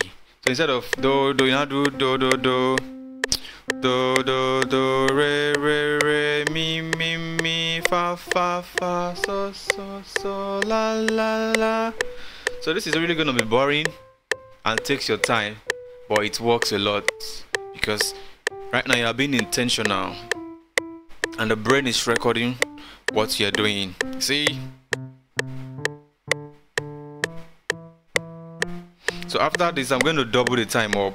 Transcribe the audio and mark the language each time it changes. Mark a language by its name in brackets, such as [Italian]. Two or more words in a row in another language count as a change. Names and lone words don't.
[English] So instead of do, you now do do do do do do do re re re mi mi mi fa fa fa so so so la la la. So this is really gonna be boring and takes your time, but it works a lot because right now you are being intentional and the brain is recording what you're doing. See? So after this, I'm going to double the time up.